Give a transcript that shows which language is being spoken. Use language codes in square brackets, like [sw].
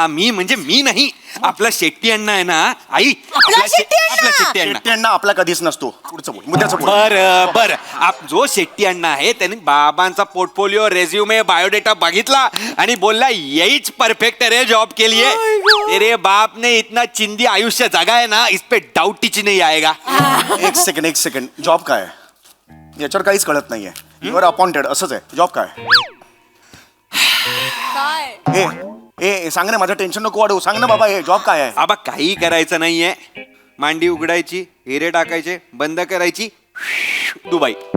[mr] मी म्हणजे मी नाही, आपला शेट्टी अण्णा आहे ना आई. आपला शेट्टी अण्णा. शेट्टी अण्णा आपला कधीच नसतो. पुढचं बोल, मुद्द्याचं बोल. बर जो शेट्टी अण्णा आहे त्याने बाबांचा पोर्टफोलिओ, रेझ्युमे, बायोडेटा बघितला आणि बोलला [hi] यहीच परफेक्ट है रे जॉब के लिए. तेरे बाप ने इतना चिंदी आयुष्य जगा है ना, इस पे डाउट टीच नहीं आएगा. [mr] एक सेकंड. जॉब काय आहे? याच्यावर काहीच कळत नाहीये. [en] your appointed [mr] असंच आहे. जॉब काय? ए सांग ना, माझं टेन्शन नको वाढवू. सांग ना बाबा, हे जॉब काय आहे? बाबा काही करायचं नाहीये. मांडी उघडायची, हिरे टाकायचे, बंद करायची, दुबई.